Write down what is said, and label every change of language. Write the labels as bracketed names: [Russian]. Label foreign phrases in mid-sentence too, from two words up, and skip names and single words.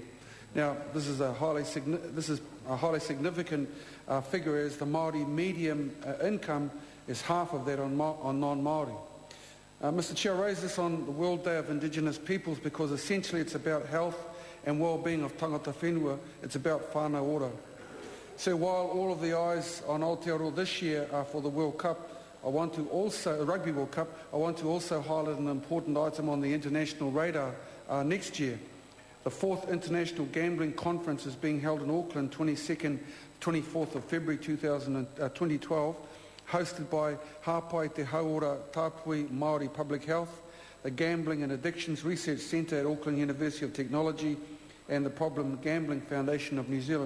[English] Now, this is a highly significant figure, as the Māori median income is half of that on non-Māori. Mr Chair, I raise this on the World Day of Indigenous Peoples because essentially it's about health and well-being of [Māori] tangata whenua. [English] It's about [Māori] whānau ora. [English] So while all of the eyes on Aotearoa this year are for the World Cup, the Rugby World Cup, I want to also highlight an important item on the international radar next year. The 4th International Gambling Conference is being held in Auckland, 24th of February 2012, hosted by Hāpai Te Hauora Tāpui Māori Public Health, the Gambling and Addictions Research Centre at Auckland University of Technology, and the Problem Gambling Foundation of New Zealand.